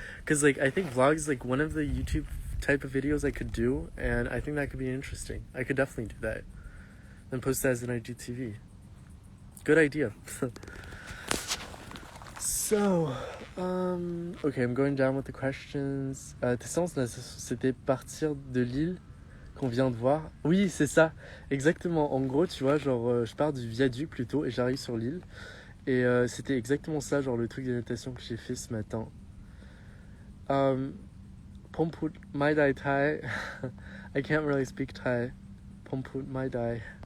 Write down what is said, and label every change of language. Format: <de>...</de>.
<en>Because like I think vlogs is like one of the YouTube type of videos I could do, and I think that could be interesting. I could definitely do that. Then post that as an IGTV. Good idea. So, okay, I'm going down with the questions.</en> <fr>Tes séances, là, c'était partir de l'île qu'on vient de voir. Oui, c'est ça, exactement. En gros, tu vois, genre, je pars du viaduc plutôt et j'arrive sur l'île. Et c'était exactement ça, genre le truc de natation que j'ai fait ce matin. Pomput Mai Dai Thai.</fr> <en>I can't really speak Thai. Pomput Mai Dai.</en>